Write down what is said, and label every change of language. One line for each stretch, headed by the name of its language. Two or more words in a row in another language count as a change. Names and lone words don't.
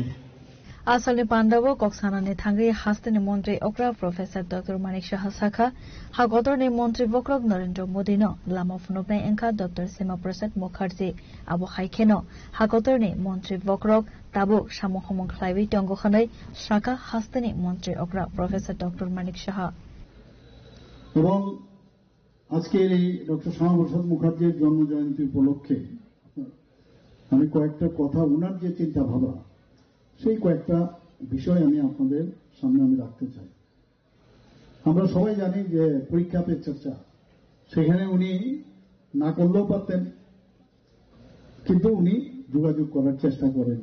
Kok Borok: Asalni Pandawo Koksanani Thangri Hasteni Montri Okra Professor Dr. Manik Saha Sakha Hagotorni Montri Bokrok Narendra Modi no Lama Funoknai Engka Dr. Sima Prasad Mukherjee Abo Haikeno Hagotorni Montri Bokrok Tabuk Samohomong Khlaiwi Tongo Khanai Saka Hasteni Montri Okra Professor Dr. Manik Saha
Bangla: এবং আজকের এই ডক্টর শ্যামা প্রসাদ মুখার্জির জন্মজয়ন্তী উপলক্ষে আমি কয়েকটা কথা, ওনার যে চিন্তা ভাবনা, সেই কয়েকটা বিষয় আমি আপনাদের সামনে আমি রাখতে চাই। আমরা সবাই জানি যে পরীক্ষা পে চর্চা, সেখানে উনি না করলেও পারতেন, কিন্তু উনি যোগাযোগ করার চেষ্টা করেন।